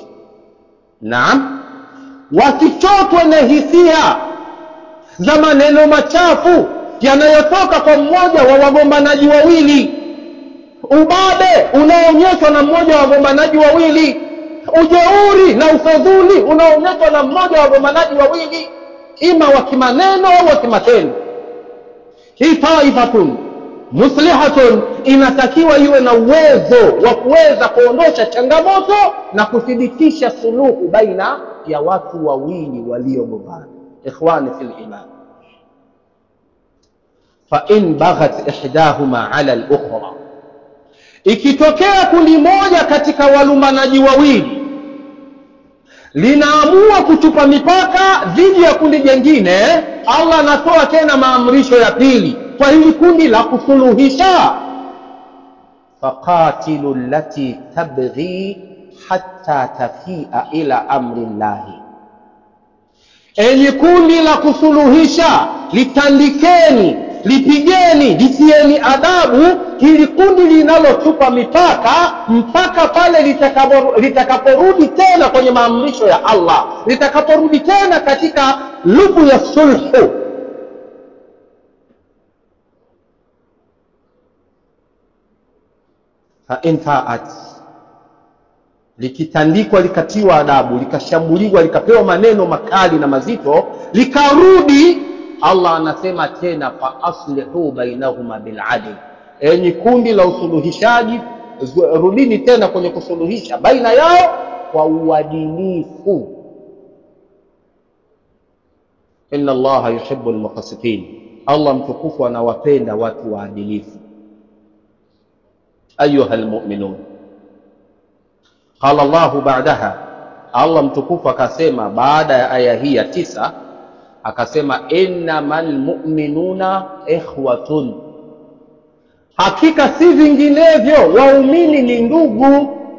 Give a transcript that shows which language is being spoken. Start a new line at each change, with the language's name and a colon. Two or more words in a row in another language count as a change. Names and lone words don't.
Swahili: Naam, wasichotwe na hisia za maneno machafu yanayotoka kwa mmoja wa wagombanaji wawili, ubabe unaonyeshwa na mmoja wa wagombanaji wawili, ujeuri na ufedhuli unaonyeshwa na mmoja wa wagombanaji wawili, ima wa kimaneno au wa kimatendo. Hii
Arabic: طائفة مصلحة
Swahili: inatakiwa iwe na uwezo wa kuweza kuondosha changamoto na kuthibitisha suluhu baina ya watu wawili waliogombana.
Arabic: إخواني في الإيمان، فإن بغت إحداهما على الأخرى,
Swahili: ikitokea kundi moja katika walumbanaji wawili linaamua kuchupa mipaka dhidi ya kundi jingine, Allah anatoa tena maamrisho ya pili kwa hili kundi la kusuluhisha,
Arabic: فقاتلوا التي تبغي حتى تفيء إلى أمر الله.
Swahili: Enyi kundi la kusuluhisha, litandikeni, lipigeni, litieni adabu hili kundi linalochupa mipaka mpaka pale litakaporudi tena kwenye maamrisho ya Allah, litakaporudi tena katika lubu ya sulhu.
Arabic: فإن فاءت,
Swahili: likitandikwa, likatiwa adabu, likashambuliwa, likapewa maneno makali na mazito, likarudi, Allah anasema tena
Arabic: فأصلحوا بينهما بالعدل.
Swahili: Enyi kundi la usuluhishaji, rudini tena kwenye kusuluhisha baina yao kwa uadilifu.
Arabic: إن الله يحب المقسطين,
Swahili: Allah mtukufu anawapenda watu waadilifu.
Arabic: أيها المؤمنون، قال الله بعدها,
Swahili: Allah mtukufu akasema baada ya aya hii ya 9, akasema
Arabic: إنما المؤمنون إخوة,
Swahili: hakika si vinginevyo waumini ni ndugu.